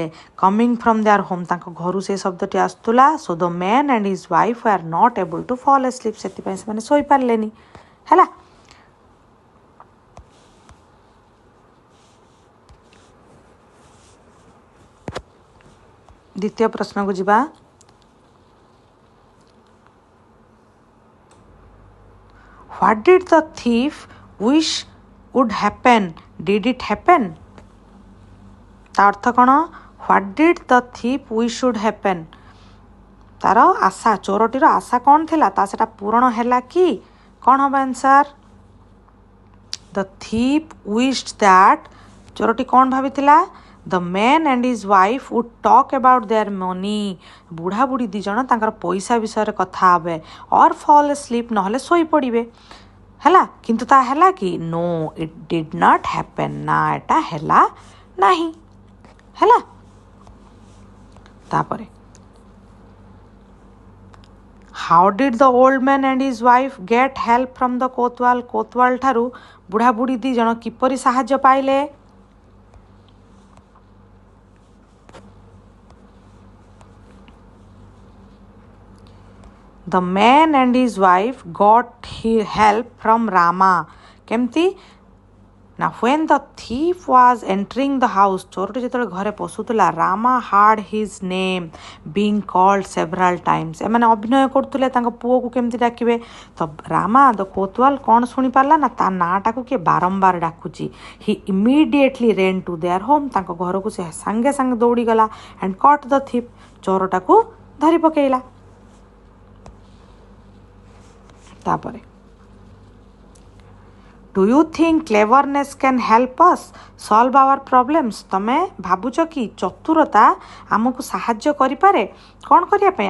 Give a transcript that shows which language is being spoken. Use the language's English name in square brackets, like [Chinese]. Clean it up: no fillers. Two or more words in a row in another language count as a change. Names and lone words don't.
[English] Coming from their home, [Odia] ତାଙ୍କ ଘରୁ ସେ ଶବ୍ଦଟି ଆସୁଥିଲା। [English] So the man and his wife were not able to fall asleep, [Odia] ସେଥିପାଇଁ ସେମାନେ ଶୋଇପାରିଲେନି। ହେଲା, ଦ୍ୱିତୀୟ ପ୍ରଶ୍ନକୁ ଯିବା। [English] What did the thief wish would happen? Did it happen? [Odia] ତା ଅର୍ଥ କ'ଣ? [English] What did the thief wish would happen? [Odia] ତାର ଆଶା, ଚୋରଟିର ଆଶା କ'ଣ ଥିଲା? ତା ସେଟା ପୂରଣ ହେଲା କି? କ'ଣ ହବ ଆନ୍ସର? [English] The thief wished that, [Odia] ଚୋରଟି କ'ଣ ଭାବିଥିଲା? [English] The man and his wife would talk about their money, [Odia] ବୁଢ଼ା ବୁଢ଼ୀ ଦି ଜଣ ତାଙ୍କର ପଇସା ବିଷୟରେ କଥା ହେବେ। [English] or fall asleep, [Odia] ନହେଲେ ଶୋଇପଡ଼ିବେ। ହେଲା, କିନ୍ତୁ ତା ହେଲା କି? [English] No, it did not happen, [Odia] ନା ଏଟା ହେଲା ନାହିଁ। ହେଲା, ତାପରେ [English] how did the old man and his wife get help from the [Odia] କୋତୱାଲ, କୋତୱାଲ ଠାରୁ ବୁଢ଼ା ବୁଢ଼ୀ ଦି ଜଣ କିପରି ସାହାଯ୍ୟ ପାଇଲେ? [English] The man and his wife got help from Rama, [Odia] କେମିତି ନା [English] when the thief was entering the house, [Odia] ଚୋରଟି ଯେତେବେଳେ ଘରେ ପଶୁଥିଲା, [English] Rama heard his name being called several times, [Odia] ଏମାନେ ଅଭିନୟ କରୁଥିଲେ ତାଙ୍କ ପୁଅକୁ କେମିତି ଡାକିବେ। ତ ରାମା ଦ କୋତୱାଲ କ'ଣ ଶୁଣିପାରିଲା ନା ତା ନାଁଟାକୁ କିଏ ବାରମ୍ବାର ଡାକୁଛି। [English] He immediately ran to their home, [Odia] ତାଙ୍କ ଘରକୁ ସେ ସାଙ୍ଗେ ସାଙ୍ଗେ ଦୌଡ଼ିଗଲା। [English] And caught the thief, [Odia] ଚୋରଟାକୁ ଧରି ପକେଇଲା। ତାପରେ [English] Do you think cleverness can help us solve our problems, [Odia] ତମେ ଭାବୁଛ କି ଚତୁରତା ଆମକୁ ସାହାଯ୍ୟ କରିପାରେ କ'ଣ କରିବା ପାଇଁ?